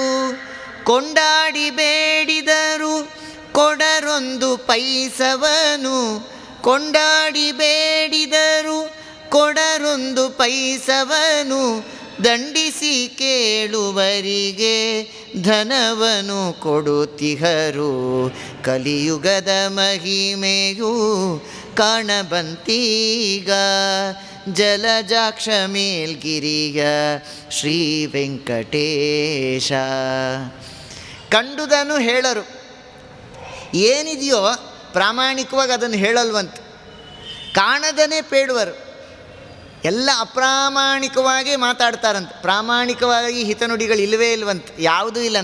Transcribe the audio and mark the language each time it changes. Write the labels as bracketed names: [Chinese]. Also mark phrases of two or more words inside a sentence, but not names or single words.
[Kannada] ಕೊಂಡಾಡಿ ಬೇಡಿದರು ಕೊಡರೊಂದು ಪೈಸವನು, ಕೊಂಡಾಡಿ ಬೇಡಿದರು ಕೊಡರೊಂದು ಪೈಸವನು, ದಂಡಿಸಿ ಕೇಳುವರಿಗೆ ಧನವನು ಕೊಡುತ್ತಿಹರು. ಕಲಿಯುಗದ ಮಹಿಮೆಯು ಕಾಣಬಂತೀಗ, ಜಲಜಾಕ್ಷ ಮೇಲ್ಗಿರಿಯ ಶ್ರೀ ವೆಂಕಟೇಶ. ಕಂಡುದನ್ನು ಹೇಳರು, ಏನಿದೆಯೋ ಪ್ರಾಮಾಣಿಕವಾಗಿ ಅದನ್ನು ಹೇಳಲ್ವಂತ. ಕಾಣದನೇ ಪೇಳುವರು, ಎಲ್ಲ ಅಪ್ರಾಮಾಣಿಕವಾಗಿ ಮಾತಾಡ್ತಾರಂತ. ಪ್ರಾಮಾಣಿಕವಾಗಿ ಹಿತನುಡಿಗಳು ಇಲ್ಲವೇ ಇಲ್ವಂತ, ಯಾವುದೂ ಇಲ್ಲ.